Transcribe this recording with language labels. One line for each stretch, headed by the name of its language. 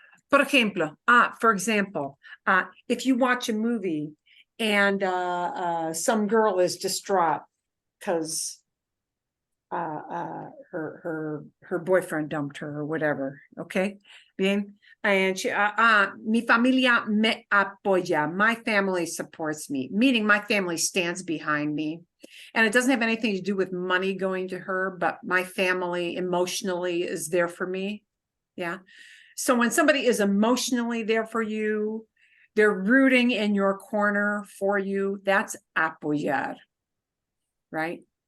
English: For example, if you watch a movie and some girl is distraught because her boyfriend dumped her or whatever, okay?
Spanish: Bien.
English: And she,
Spanish: mi familia me apoya.
English: My family supports me, meaning my family stands behind me. And it doesn't have anything to do with money going to her, but my family emotionally is there for me. Yeah. So when somebody is emotionally there for you, they're rooting in your corner for you, that's apoyar, right?